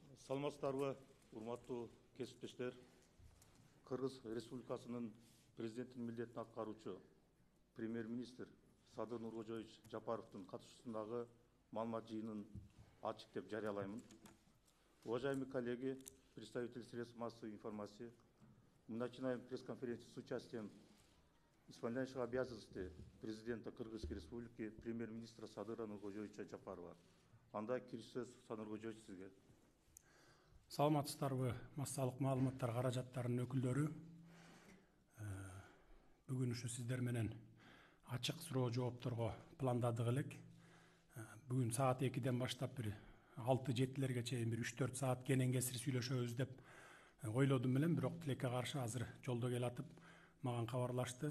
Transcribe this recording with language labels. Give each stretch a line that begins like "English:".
Kyrgyz: Саламатсыздарбы, урматтуу кесиптештер. Кыргыз Республикасынын президенттин милдетин аткаруучу премьер-министр Садыр Нуркожоевич Жапаровдун катышуусундагы маалымат жыйынын ачык деп жарыялаймын.
Russian: Уважаемые коллеги, представители средств массовой информации, мы начинаем пресс-конференцию с участием исполняющего обязанности президента Кыргызской Республики премьер-министра Садыра Нуркожоевича Жапарова.
Kyrgyz: Анда кириш сөз Садыр Нуркожоевич сизге. Саламатсыздарбы, массалык маалыматтар каражаттарынын өкүлдөрү. Бүгүн ушу сиздер менен ачык суроо жоопторго пландадык элек. Бүгүн саат 2-ден баштап бир 6-7-лерге чейин бир 3-4 саат кенен кесир сүйлөшөбүз деп ойлодум элем, бирок тилекке каршы азыр жолдо келатып мага кабарлашты.